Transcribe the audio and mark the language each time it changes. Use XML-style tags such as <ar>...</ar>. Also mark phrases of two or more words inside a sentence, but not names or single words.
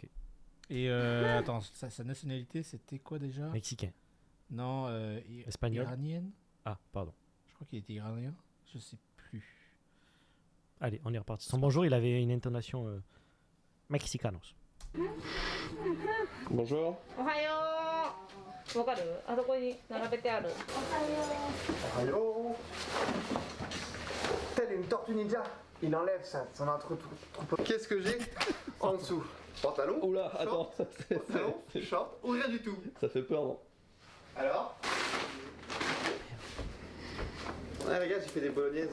<fr>Et attends, sa nationalité c'était quoi déjà? Mexicain. Non, Espagnol. iranienne. Ah, pardon. Je crois qu'il était iranien. Je sais plus. Allez, on est reparti. Son bonjour, il avait une intonation mexicanos. Bonjour.</fr> <ja>おはよう。わかる？あそこに並べてある。</ja> <fr>Allô. Tel une tortue ninja. Il enlève son troupeau. Qu'est-ce que j'ai en dessous? Pantalon. Oula, attends, Pantalon, short ou rien du tout. ça fait peur, non? Alors? Ouais les gars, j'ai fait des bolognaises.</fr>